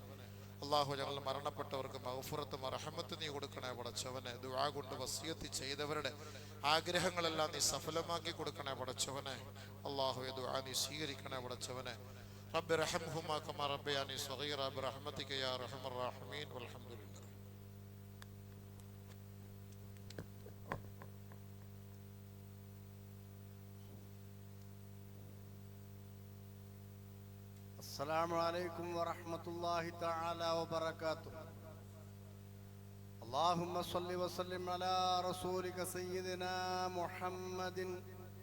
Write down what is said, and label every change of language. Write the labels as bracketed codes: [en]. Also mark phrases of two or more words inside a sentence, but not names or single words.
[ml] അല്ലാഹു, ഞങ്ങൾ മരണപ്പെട്ടവർക്ക് മഗ്ഫിറത്തും റഹ്മത്തും നീ കൊടുക്കണേ പടച്ചവനെ. ദുആ കൊണ്ട് വസിയത്ത് ചെയ്തവരുടെ ആഗ്രഹങ്ങളെല്ലാം നീ സഫലമാക്കി കൊടുക്കണേ പടച്ചവനെ. അല്ലാഹുവേ, ദുആ നീ സ്വീകരിക്കണേ പടച്ചവനെ. [ar] رب ارحمهما كما ربياني صغيرا برحمتك يا أرحم الراحمين. [ml] വൽഹംദുലില്ലാഹ്. [ar] السلام عليكم ورحمة الله تعالى وبركاته. اللهم صل وسلم على رسولك سيدنا محمد